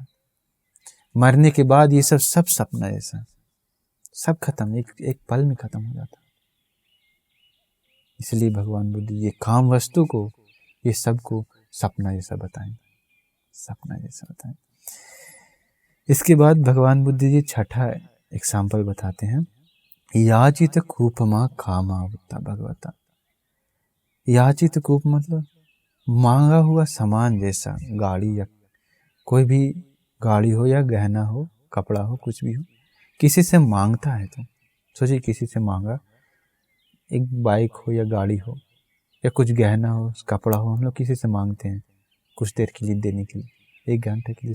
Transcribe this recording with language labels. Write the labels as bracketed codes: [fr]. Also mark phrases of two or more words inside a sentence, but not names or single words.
[hi] मरने के बाद ये सब सपना जैसा सब खत्म, एक पल में खत्म हो जाता है। इसलिए भगवान बुद्ध ये काम वस्तु को, ये सब को सपना जैसा बताएं, सपना जैसा बताएं। इसके बाद भगवान बुद्ध जी छठा एग्जाम्पल बताते हैं, [pi] याचित कूपमा कामावता भगवता। [hi] याचित कूप मतलब मांगा हुआ सामान जैसा, गाड़ी या कोई भी गाड़ी हो, या गहना हो, कपड़ा हो, कुछ भी हो, किसी से मांगता है तो सोचिए, किसी से मांगा, एक बाइक हो या गाड़ी हो या कुछ गहना हो, कपड़ा हो, हम लोग किसी से मांगते हैं कुछ देर के लिए देने के लिए, 1 घंटे के लिए।